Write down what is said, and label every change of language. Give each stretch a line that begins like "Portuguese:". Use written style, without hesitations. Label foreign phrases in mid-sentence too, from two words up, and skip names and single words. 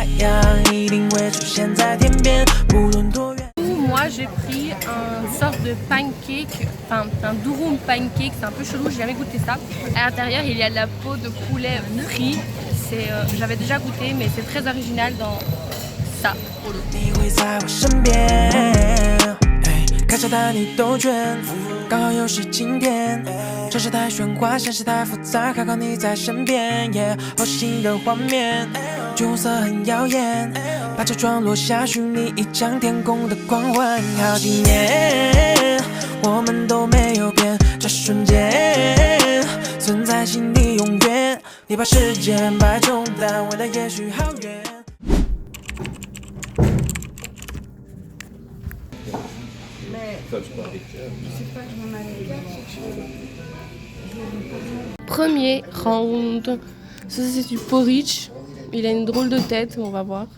French: Moi j'ai pris une sorte de pancake, enfin un durum pancake, c'est un peu chelou, j'ai jamais goûté ça. À l'intérieur il y a de la peau de poulet frit, j'avais déjà goûté mais c'est très original dans ça.
Chinese: 看着带你兜圈，刚好又是晴天，城市太喧哗，现实太复杂，还好你在身边。好新的画面，橘红色很耀眼，把车窗落下，虚拟一张天空的狂欢。好几年，我们都没有变，这瞬间存在心里永远。你把时间摆重担，未来也许好远。
French: Premier round, ça c'est du porridge, il a une drôle de tête, on va voir.